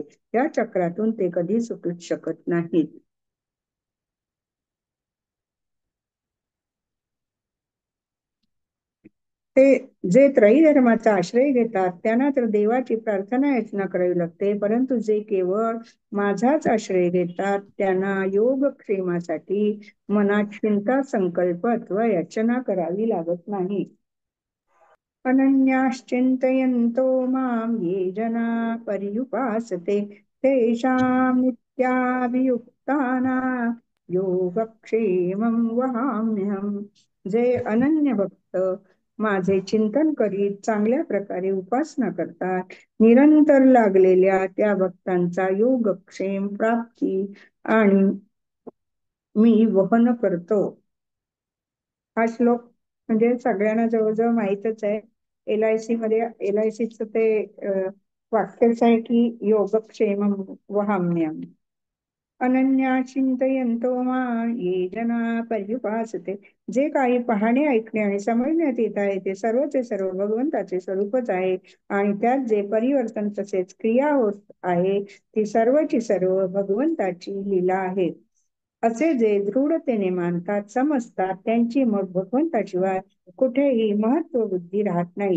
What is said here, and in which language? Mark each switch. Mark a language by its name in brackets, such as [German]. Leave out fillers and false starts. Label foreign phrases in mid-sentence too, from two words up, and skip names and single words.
[Marathi] या चक्रातून ते कधी सुटूच शकत नाहीत. ते जे त्रयी धर्माचा आश्रय घेतात त्यांना तर देवाची प्रार्थना याचना करावी लागते, परंतु जे केवळ माझाच आश्रय घेतात त्यांना योगक्षेमासाठी मनात चिंता संकल्प अथवा याचना करावी लागत नाही. [Sanskrit] अनन्याश्चिन्तयन्तो मां ये जना पर्युपासते तेषां नित्याभियुक्तानां योगक्षेमं वहाम्यहम्. [Marathi] जे अनन्य भक्त माझे चिंतन करीत चांगल्या प्रकारे उपासना करतात, निरंतर लागलेल्या त्या भक्तांचा योगक्षेम प्राप्ती आणि मी वहन करतो. हा श्लोक म्हणजे सगळ्यांना जवळजवळ माहीतच आहे. LIC मध्ये LICचं ते वाक्यच आहे की [Sanskrit] योगक्षेम वहाम्यहम्. अनन्या चिंतयन्तो मां ये जना पर्युपासते. [Marathi] जे काही पाहणे, ऐकणे आणि समजण्यात येत आहे ते सर्वचे सर्व भगवंताचे स्वरूपच आहे आणि त्यात जे परिवर्तन तसेच क्रिया होत आहे ती सर्वची सर्व भगवंताची लीला आहे असे जे दृढतेने मानतात समजतात त्यांची मग भगवंताशिवाय कुठेही महत्व बुद्धी राहत नाही.